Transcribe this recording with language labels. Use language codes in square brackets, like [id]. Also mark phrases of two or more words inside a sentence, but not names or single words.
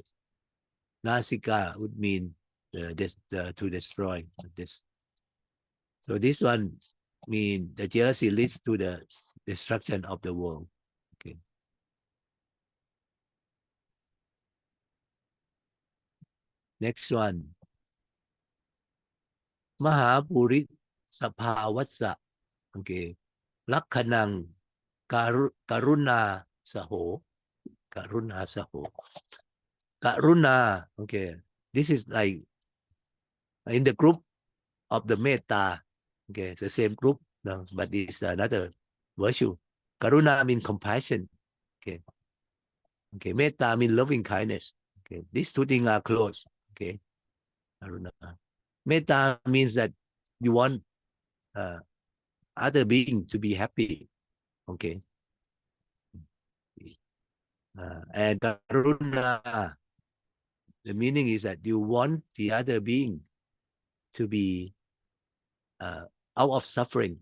[en] Nasika would mean to destroy. This. So this one means the jealousy leads to the destruction of the world. Okay. Next one. [pi] Mahapuri Sapawatsa. Okay. Lakhanang Karuna Saho. Karuna Saho. Karuna. [en] Okay. This is like in the group of the Metta. Okay. It's the same group, no, but it's another virtue. Karuna means compassion. Okay. Okay. Metta means loving kindness. Okay. These two things are close. Okay. Karuna. Metta means that you want other being to be happy. Okay. And Karuna, the meaning is that you want the other being to be out of suffering.